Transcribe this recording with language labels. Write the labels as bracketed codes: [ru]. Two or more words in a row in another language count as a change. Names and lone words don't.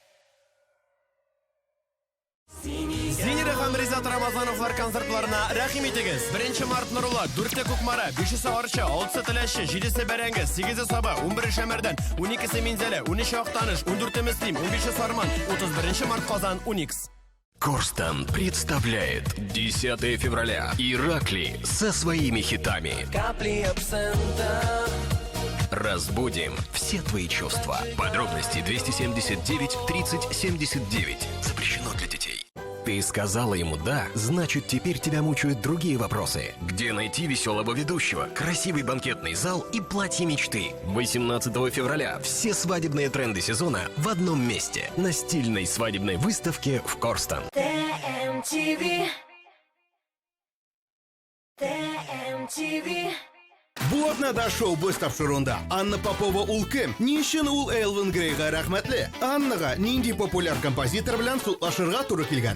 [tt] Зинер һәм Ризат Рамазановлар концертларына рәхим итегез. 1 март Нурулла, 4 Кукмара, 5 Арча, 6 Теләшче, 7 Бәрәңге, 8 Саба, 11 Шәмәрдән, 12 Минзәлә, 13 Актаныш, 14 Мөслим, 15 Сарман, 31 март Казан, Уникс. [ru] Корстон представляет 10 февраля Иракли со своими хитами. Капли абсента. Разбудим все твои чувства. Подробности 279 30 79. Запрещено для детей. Ты сказала ему «да», значит, теперь тебя мучают другие вопросы. Где найти веселого ведущего, красивый банкетный зал и платье мечты? 18 февраля все свадебные тренды сезона в одном месте. На стильной свадебной выставке в Корстон. TMTV. TMTV. [tt] Бу атнада шоу-без тапшыруында Анна Попова ул кем? Ни өчен ул Элвин Грейга рәхмәтле? Аннага нинди популяр композитор белән судлашырга туры килгән?